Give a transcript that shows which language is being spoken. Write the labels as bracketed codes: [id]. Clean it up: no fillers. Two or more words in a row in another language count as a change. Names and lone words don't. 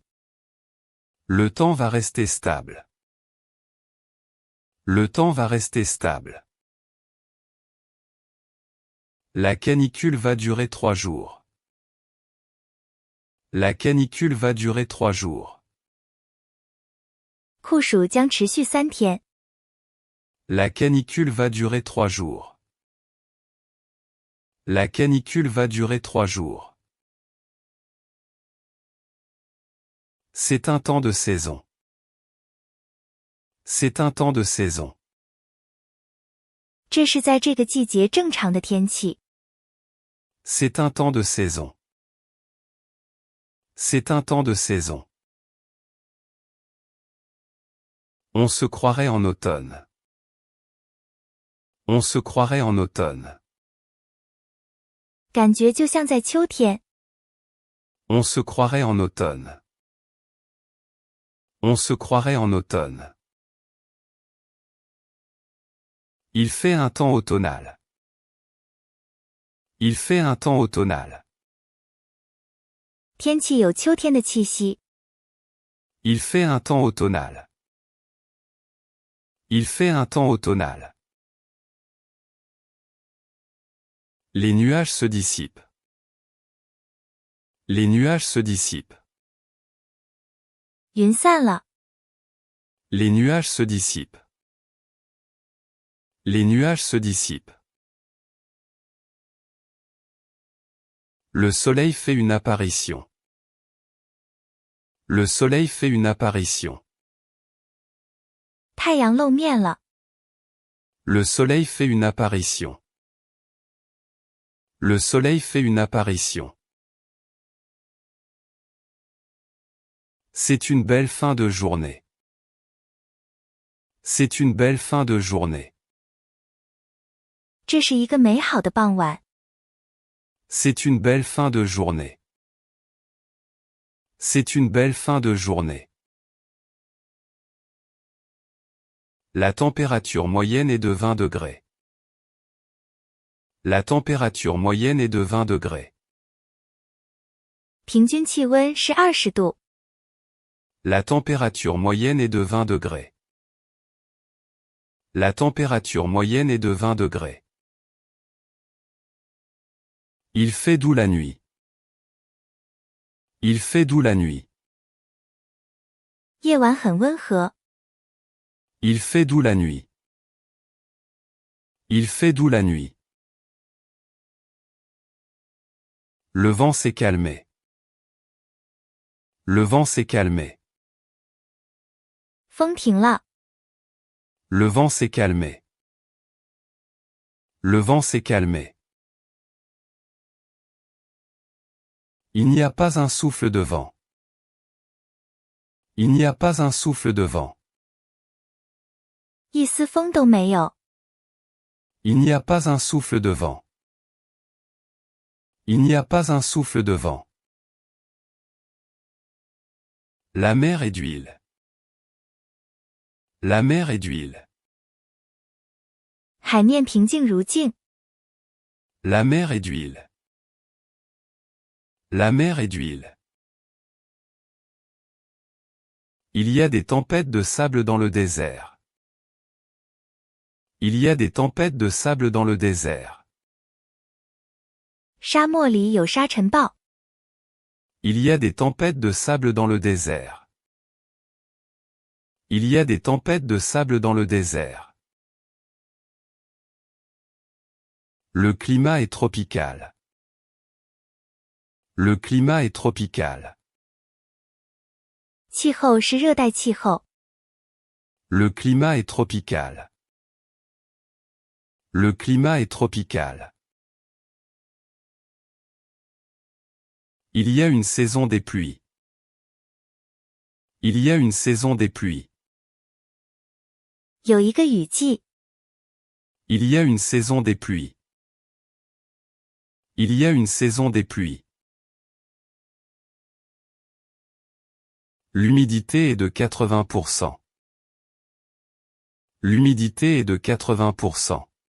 [fr] Le temps va rester stable. Le temps va rester stable. La canicule va durer 3 jours. La canicule va durer 3 jours. [zh] 酷暑将持续3天。 [fr] La canicule va durer 3 jours. La canicule va durer 3 jours. C'est un temps de saison. C'est un temps de saison. [zh] 这是在这个季节正常的天气。 [fr] C'est un temps de saison. C'est un temps de saison. On se croirait en automne. On se croirait en automne. [zh] 感觉就像在秋天。 [fr] On se croirait en automne. On se croirait en automne. Il fait un temps automnal. Il fait un temps automnal. [zh] 天气有秋天的气息。 [fr] Il fait un temps automnal. Il fait un temps automnal. Les nuages se dissipent. Les nuages se dissipent. [zh] 云散了。 [fr] Les nuages se dissipent. Les nuages se dissipent. Le soleil fait une apparition. Le soleil fait une apparition. [zh] 太阳露面了。 [fr] Le soleil fait une apparition. Le soleil fait une apparition. C'est une belle fin de journée. C'est une belle fin de journée. [zh] 这是一个美好的傍晚。 [fr] C'est une belle fin de journée. C'est une belle fin de journée. La température moyenne est de 20 degrés. La température moyenne est de 20 degrés. [zh] 平均气温是20度。 [fr] La température moyenne est de 20 degrés. La température moyenne est de 20 degrés. Il fait doux la nuit. Il fait doux la nuit. [zh] 夜晚很温和。 [fr] Il fait doux la nuit. Il fait doux la nuit. Le vent s'est calmé. Le vent s'est calmé. [zh] 风停了。 [fr] Le vent s'est calmé. Le vent s'est calmé. Il n'y a pas un souffle de vent. Il n'y a pas un souffle de vent. [zh] 一丝风都没有。 [fr] Il n'y a pas un souffle de vent. Il n'y a pas un souffle de vent. La mer est d'huile. La mer est d'huile. [zh] 海面平静如镜。 [fr] La mer est d'huile. La mer est d'huile. Il y a des tempêtes de sable dans le désert. Il y a des tempêtes de sable dans le désert. [zh] 沙漠里有沙尘暴。 [fr] Il y a des tempêtes de sable dans le désert. Il y a des tempêtes de sable dans le désert. Le climat est tropical. Le climat est tropical. [zh] 气候是热带气候。 [fr] Le climat est tropical. Le climat est tropical. Il y a une saison des pluies. Il y a une saison des pluies. [zh] 有一个雨季， [fr] Il y a une saison des pluies. Il y a une saison des pluies. L'humidité est de 80%. L'humidité est de 80%.